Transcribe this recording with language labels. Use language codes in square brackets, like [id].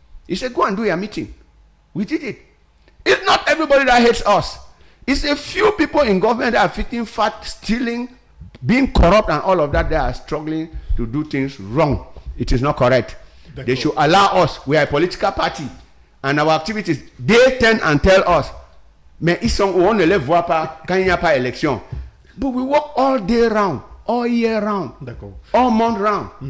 [en] He said, go and do your meeting. We did it. It's not everybody that hates us. It's a few people in government that are fitting fat, stealing, being corrupt, and all of that. They are struggling to do things wrong. It is not correct. They should allow us. We are a political party, and our activities. They tend and tell us, [fr] mais ils sont on ne les voit pas quand il n'y a pas élection. [en] But we work all day round, all year round, all month round.